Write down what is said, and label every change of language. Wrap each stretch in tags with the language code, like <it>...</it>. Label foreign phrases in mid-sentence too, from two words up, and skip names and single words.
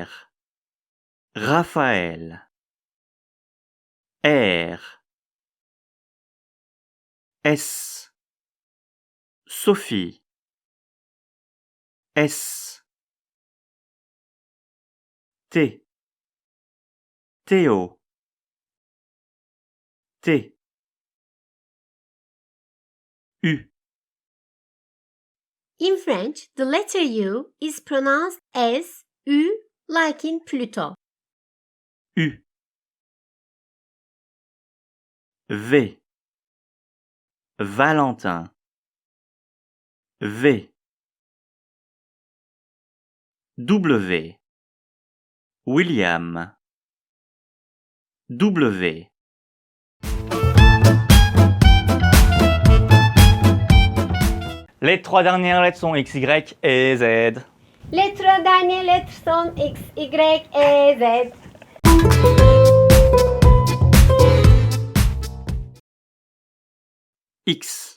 <fr>Raphaël. R. S. Sophie. S. T. Théo. T. U.</fr> <en>In French, the letter U is pronounced as U, like in Pluto.</en> <fr>U. V. Valentin. V. W. William. W. Les trois dernières lettres sont X, Y et Z. Les trois dernières lettres sont X, Y et Z. X.</fr>